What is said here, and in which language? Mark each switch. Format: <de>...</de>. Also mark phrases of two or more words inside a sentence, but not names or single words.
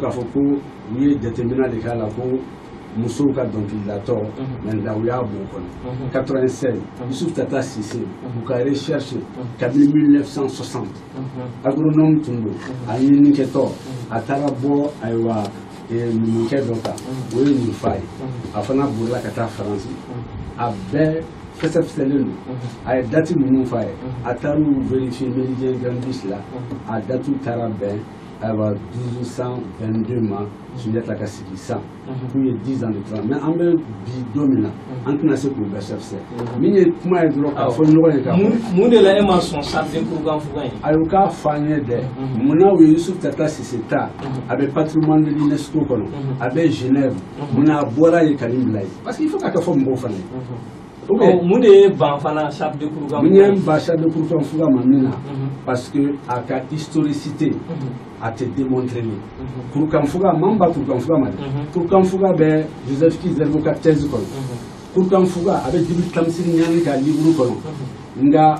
<bm>k'a fɔ ko u ye jateminɛ de k'a la ko musow ka dɔnkilidatɔ maintenant u y'a bɔ o kɔnɔ 96 Yusuf Tata Sise u ka recherche kabini 1960 agronome tun don a ɲininikɛtɔ a taara bɔ ayiwa numukɛ dɔ kan o ye nin f'a ye a fana bolila ka taa Faransi a bɛɛ fɛsɛfɛsɛlen don a ye date minnu f'a ye a taar'u vérifier Méridien Gambis la a date taara bɛn ayiwa 1222 ma Sunjata ka sigi san k'u ye</bm> <fr>10 ans de travail mais</fr> <bm>an bɛ bi don min na an tɛna se k'u bɛɛ fɛsɛfɛsɛ min ye kuma ye dɔrɔn k'a fɔ ɲɔgɔn ye k'a fɔ mun de la e ma sɔn charte de Kurukanfuga in a y'u k'a fɔ an ye dɛ munna u ye Yusuf Tata Sise ta a bɛ</bm> <fr>patrimoine de l'UNESCO</fr> <bm>kɔnɔ a bɛ Genève munna a bɔra yen ka nin bila yen</bm> <fr>parce que il faut</fr> <bm>k'a kɛ fɔ mɔgɔw fana ye mun de ye ban fana charte de Kurukanfuga mun ye ban charte de Kurukanfuga ma min na</bm> <fr>parce que</fr> <bm>a ka historicité a tɛ démontrer Kurukanfuga man ba Kurukanfuga ma dɛ Kurukanfuga bɛ Joseph Kizerbo ka thèse kɔnɔ Kurukanfuga a bɛ Djibril Tamsir Ɲani ka livre kɔnɔ nka</bm>